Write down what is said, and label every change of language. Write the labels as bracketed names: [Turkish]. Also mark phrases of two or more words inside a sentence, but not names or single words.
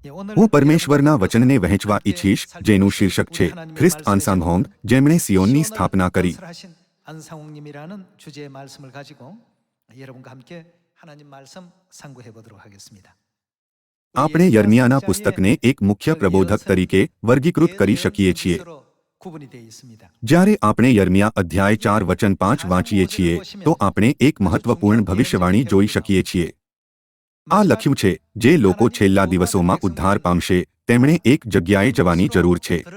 [Gujarati] હું પરમેશ્વરના વચનને વહેંચવા ઈચ્છીશ, જેનું શીર્ષક છે ખ્રિસ્ત આન્સાંગહોંગ, જેમણે સિયોનની સ્થાપના કરી. [Korean] 안상홍님이라는 주제의 말씀을 가지고 여러분과 함께 하나님 말씀 상고해 보도록 하겠습니다. [Gujarati] આપણે યર્મિયાના પુસ્તકને એક મુખ્ય પ્રબોધક તરીકે વર્ગીકૃત કરી શકીએ છીએ. જ્યારે આપણે યર્મિયા અધ્યાય 4 વચન 5 વાંચીએ છીએ તો આપણે એક મહત્વપૂર્ણ ભવિષ્યવાણી જોઈ શકીએ છીએ. આ લખ્યું છે, જે લોકો છેલ્લા દિવસોમાં ઉદ્ધાર પામશે તેમણે એક જગ્યાએ જવાની જરૂર છે.